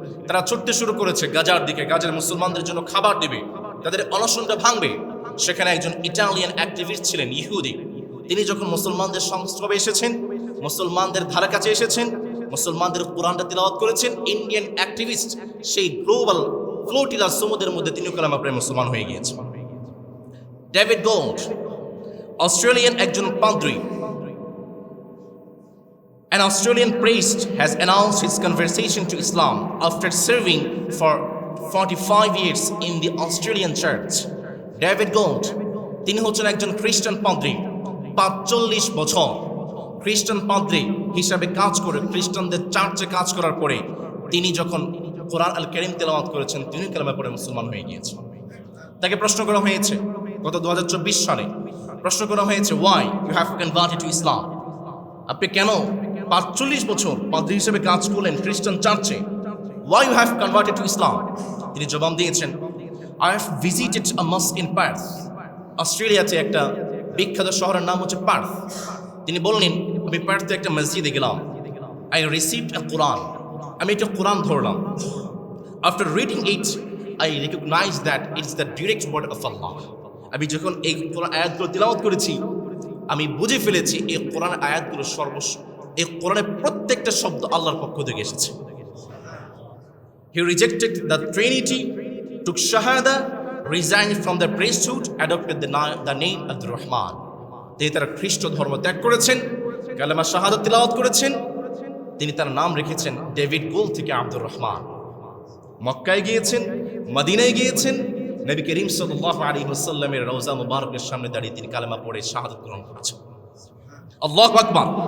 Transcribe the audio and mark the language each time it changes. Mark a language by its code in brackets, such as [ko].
[bn] তারা ছুটতে শুরু করেছে গাজার দিকে, গাজার মুসলমানদের জন্য খাবার দেবে, তাদের অনশনটা ভাঙবে। সেখানে একজন ইটালিয়ান অ্যাক্টিভিস্ট ছিলেন, ইহুদি। তিনি যখন মুসলমানদের সংস্রবে এসেছেন, মুসলমানদের ধারে কাছে এসেছেন, মুসলমানদের কোরআনটা তিলাওয়াত করেছেন, ইন্ডিয়ান অ্যাক্টিভিস্ট সেই গ্লোবাল ফ্লোটিলা সমুদ্রের মধ্যে তিনি কালেমা পড়ে মুসলমান হয়ে গিয়েছেন। ডেভিড গোল্ড, অস্ট্রেলিয়ান একজন পাদ্রী, [en] an Australian priest has announced his conversion to Islam after serving for 45 years in the Australian church. [bn] David gold তিনি হচ্ছেন একজন খ্রিস্টান পাদ্রী, 45 বছর খ্রিস্টান পাদ্রী হিসাবে কাজ করে, খ্রিস্টানদের চার্চে কাজ করার পরে তিনি যখন কোরআন আল কারীম তেলাওয়াত করেছেন, তিনি কালেমা পড়ে মুসলমান হয়ে গিয়েছেন। তাকে প্রশ্ন করা হয়েছে গত 2024 সালে, প্রশ্ন করা হয়েছে, [en] why you have converted to Islam? [bn] আপনি কেন 45 বছর পাদ্রী হিসেবে কাজ করলেন খ্রিস্টান চার্চে, [en] why you have converted to Islam? [bn] তিনি জবাব দিয়েছেন, [en] I have visited a mosque in Perth. [bn] অস্ট্রেলিয়াতে একটা বিখ্যাত শহরের নাম হচ্ছে পার্থ। তিনি বললেন, আমি পার্থে একটা মসজিদে গেলাম। [en] I received a Quran. [bn] আমি একটা কোরআন ধরলাম। [en] After reading it, I recognized that it's the direct word of Allah. [bn] আমি যখন এই কোরআন আয়াতগুলো তিলাওয়াত করেছি, আমি বুঝে ফেলেছি এই কোরআন আয়াতগুলো এই কোরআনের প্রত্যেকটা শব্দ আল্লাহর পক্ষ থেকে এসেছে। [en] He rejected the Trinity, took Shahada, resigned from the priesthood, adopted the name Abdul Rahman. [bn] তিনি তার খ্রিস্ট ধর্ম ত্যাগ করেছেন, কালেমা শাহাদাত তিলাওয়াত করেছেন, তিনি তার নাম রেখেছেন ডেভিড গোল থেকে আব্দুর রহমান। মক্কায় গিয়েছেন, মদিনায় গিয়েছেন, নবী করিম সাল্লাল্লাহু আলাইহি ওয়াসাল্লামের রওজা মুবারকের সামনে দাঁড়িয়ে তিনি কালেমা পড়ে শাহাদাত গ্রহণ করেছেন। আল্লাহু আকবার।